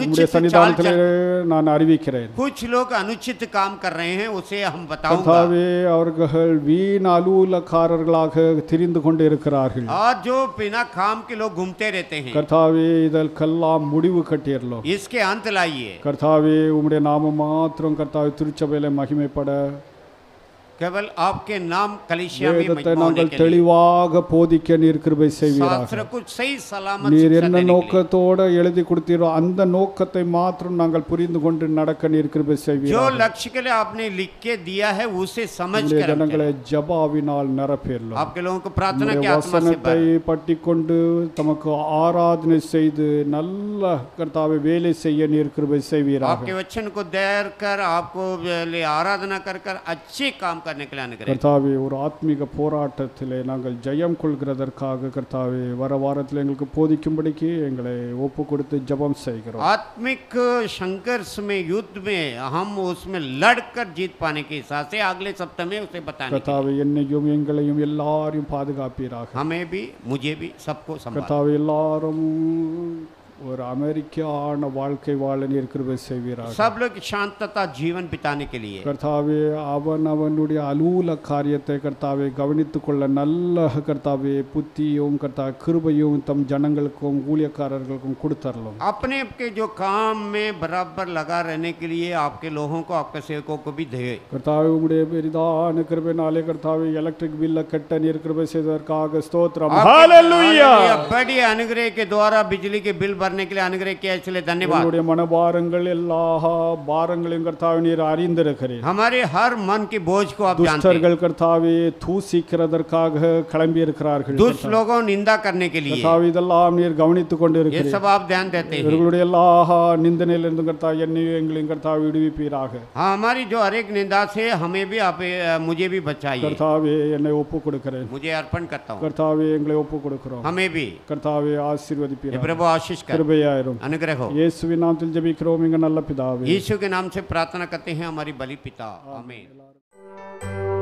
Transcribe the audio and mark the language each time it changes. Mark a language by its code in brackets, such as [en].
[ta] உம்முடைய சன்னிதானத்திலே நான் அறிவிக்கிறேன். [hi] कुछ लोग अनुचित काम कर रहे हैं, उसे हम बताऊंगा। [ta] கர்த்தாவே அவர்கள் வீண் அலுவலக்காரர்களாக திரிந்து கொண்டு இருக்கிறார்கள். [hi] और जो बिना काम के लोग घूमते रहते हैं, [ta] கர்த்தாவே இதற்கெல்லாம் முடிவு கட்டிடலாம். [hi] इसके अंत लाइए। [ta] கர்த்தாவே உம்முடைய நாமம் மாத்திரம் கர்த்தாவே திருச்சபையிலே மகிமைப்பட [hi] केवल आपके नाम कलीसिया में [ta] வேதத்தை [hi] महिमा होने [ta] நாங்கள் [hi] के लिए। [ta] தெளிவாக போதிக்க நீர் கிருபை செய்வீராக. [hi] शास्त्र को सही सलामत [ta] நீர் [hi] शिक्षा [ta] என்ன [hi] देने के लिए। [ta] நோக்கத்தோட எழுதி கொடுத்தீரோ அந்த நோக்கத்தை மாத்திரம் நாங்கள் புரிந்து கொண்டு நடக்க நீர் கிருபை [hi] जो [ta] செய்வீராக. [hi] लक्ष्य के लिए आपने लिख के दिया है उसे समझ [ta] உம்முடைய [hi] कर हम [ta] ஜனங்களை [hi] चलें। [ta] ஜபாவினால் நிரப்பேறலாம். [hi] आपके लोगों को प्रार्थना की [ta] உம்முடைய [hi] आत्मा से [ta] வசனத்தை [hi] भर। [ta] பற்றி கொண்டு தமக்கு ஆராதனை செய்து நல்ல கர்த்தாவை வேலை செய்ய நீர் கிருபை செய்வீராக. [hi] आपके वचन को देर कर आपको लिए आराधना कर कर अच्छे काम करने के लिए अनुग्रह। [ta] கர்த்தாவே ஒரு ஆத்மீக போராட்டத்திலே நாங்கள் ஜெயம் கொள்கிறதற்காக கர்த்தாவே வர வாரத்தில் எங்களுக்கு போதிக்கும்படிக்கு எங்களை ஒப்பு கொடுத்து ஜெபம் செய்கிறோம். [hi] आत्मिक संघर्ष में युद्ध में हम उसमें लड़कर जीत पाने के हिसाब से अगले सप्ताह में उसे बताने के [ta] கர்த்தாவே என்னையும் எங்களையும் எல்லாரையும் பாதுகாப்பீராக. [hi] लिए। हमें भी मुझे भी सबको संभाल। [ta] கர்த்தாவே எல்லாரும் ஒரு அமைதியான வாழ்க்கை வாழ நீர் கிருபை செய்வீராக. [hi] सब लोग शांतता जीवन बिताने के लिए [ta] கர்த்தாவே அவனுடைய அலுவல காரியத்தை கர்த்தாவே கவனித்துக் கொள்ள நல்ல கர்த்தாவே புத்தியும் கர்த்தாவே கிருபையும் தம் ஜனங்களுக்கும் ஊழியக்காரர்களுக்கும் கொடுத்தரலும். [hi] अपने के जो काम में बराबर लगा रहने के लिए आपके लोगों को आपके सेवकों को भी दे. [ta] கர்த்தாவே உம்முடைய பெரிதான கிருபையினாலே கர்த்தாவே எலக்ட்ரிக் பில்ல கட்ட நீர் கிருபை செய்ததற்காக ஸ்தோத்திரம். ஹalleluya. [hi] बड़ी अनुग्रह के द्वारा बिजली के बिल भरने के लिए अनुग्रह किया, इसलिए धन्यवाद. [ta] நம்முடைய மனபாரங்கள் எல்லா பாரங்களையும் கர்த்தாவே நீர் அறிந்திருக்கிறீர். [hi] हमारे हर मन के बोझ को आप जानते हैं. [ta] துஷ்டர்கள் கர்த்தாவே தூசிக்கிறதற்காக கிளம்பி இருக்கிறார்கள். [hi] दुष्ट लोगों निंदा करने के लिए [ta] கர்த்தாவே இதெல்லாம் நீர் கவனித்துக் [hi] ये [ta] கொண்டிருக்கிறீர். [hi] सब आप ध्यान देते हैं. [ta] இவர்களுடைய எல்லா நிந்தனையிலிருந்து கர்த்தாவே என்னையும் எங்களையும் கர்த்தாவே விடுவிப்பீராக. [hi] हाँ, हमारी जो हर एक निंदा से हमें भी आप मुझे भी बचाइए. [ta] கர்த்தாவே என்னை ஒப்புக் கொடுக்கிறேன். [hi] मुझे अर्पण करता हूँ. [ta] கர்த்தாவே எங்களை ஒப்புக் கொடுக்கிறோம். [hi] हमें भी [ta] கர்த்தாவே [hi] ये [ta] ஆசீர்வதிப்பீராக. [hi] प्रभु आशीष कर, [ta] கிருபையாயிரும். [hi] अनुग्रह हो. [ta] இயேசுவின் நாமத்தில் ஜெபிக்கிறோம் எங்கள் நல்ல பிதாவே. [hi] यीशु के नाम से प्रार्थना करते हैं हमारी बलि पिता. आमीन.